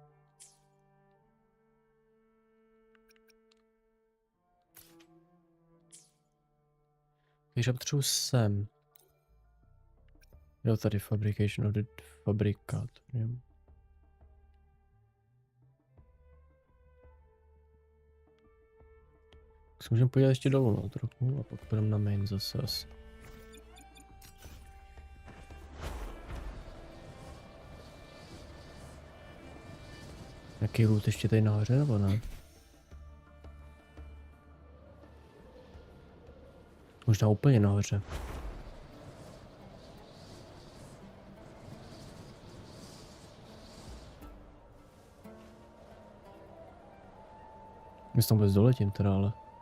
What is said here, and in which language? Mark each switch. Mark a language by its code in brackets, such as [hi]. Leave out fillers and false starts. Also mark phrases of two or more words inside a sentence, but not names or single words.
[cs] Takže já potřebuji sem. Jo, tady [en] fabrication of the fabricatorium. [cs] Tak se můžeme podívat ještě dolů, no, trochu, a pak půjdeme na main zase asi. Jaký loot ještě tady nahoře, nebo ne? Možná úplně nahoře. Myslím, tam vůbec doletím teda, ale...